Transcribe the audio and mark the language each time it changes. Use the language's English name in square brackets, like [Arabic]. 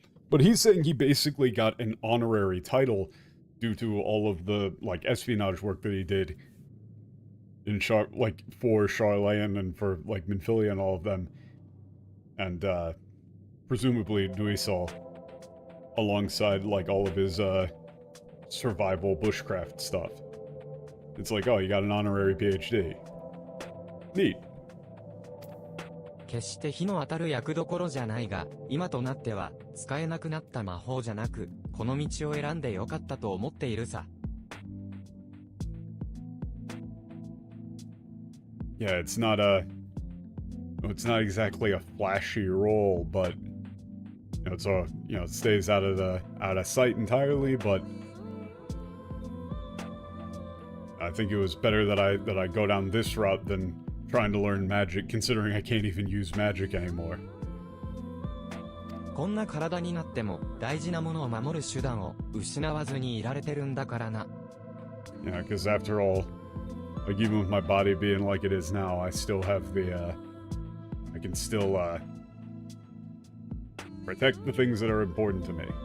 [English] But he's saying he basically got an honorary title due to all of the like espionage work that he did in for Charlayan and for like Minfilia and all of them. And presumably Duisal, alongside like all of his survival bushcraft stuff. It's like, oh, you got an honorary PhD. Neat. [Japanese] 決して日の当たる役どころじゃないが、今となっては使えなくなった魔法じゃなく、この道を選んでよかったと思っているさ。 [English] Yeah, it's not exactly a flashy role, but it's it stays out of sight entirely, but I think it was better that I go down this route than trying to learn magic, considering I can't even use magic anymore. [Japanese] こんな体になっても大事なものを守る手段を失わずにいられてるんだからな。 [English] Yeah, because after all, like even with my body being like it is now, I still have the I can still protect the things that are important to me.